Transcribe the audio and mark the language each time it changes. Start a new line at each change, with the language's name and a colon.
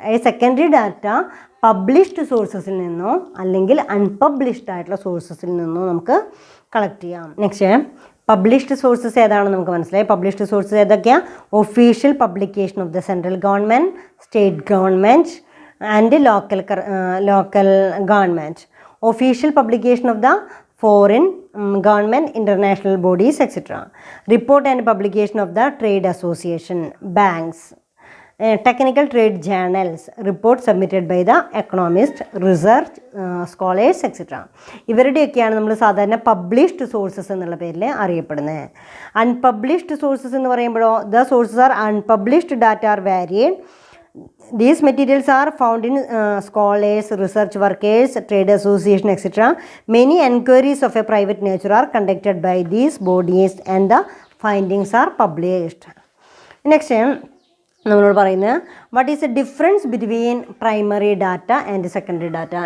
Malayalam: ഈ secondary data published സോഴ്സസിൽ നിന്നോ അല്ലെങ്കിൽ അൺപബ്ലിഷ്ഡ് ആയിട്ടുള്ള സോഴ്സസിൽ നിന്നോ നമുക്ക് കളക്ട് ചെയ്യാം. നെക്സ്റ്റ് പബ്ലിഷ്ഡ് സോഴ്സസ് ഏതാണെന്ന് നമുക്ക് മനസ്സിലായി. പബ്ലിഷ്ഡ് സോഴ്സസ് ഏതൊക്കെയാണ്?
English: Official publication of the central government, state government and local government. Official publication of the foreign government, international bodies, etc. Report and publication of the trade association, banks, technical trade journals, reports submitted by the economists, research scholars, etc.
Malayalam: ഇവരുടെയൊക്കെയാണ് നമ്മൾ സാധാരണ published sources എന്നുള്ള പേരിൽ അറിയപ്പെടുന്നത്.
English: unpublished sources
Malayalam: എന്ന് പറയുമ്പോഴോ
English: The sources are unpublished data are varied. These materials are found in scholars, research workers, trade association, etc. Many enquiries of a private nature are conducted by these bodies and the findings are published. Next
Malayalam: നമ്മളോട് പറയുന്നത്
English: What is the difference between primary data and secondary data.